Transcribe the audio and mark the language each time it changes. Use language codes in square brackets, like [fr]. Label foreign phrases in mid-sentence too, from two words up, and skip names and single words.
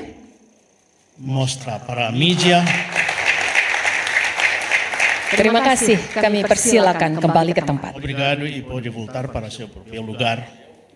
[pt] Mostra para a mídia. [id] Terima kasih. Kami persilakan kembali ke tempat. [pt] Obrigado e pode voltar para seu próprio lugar.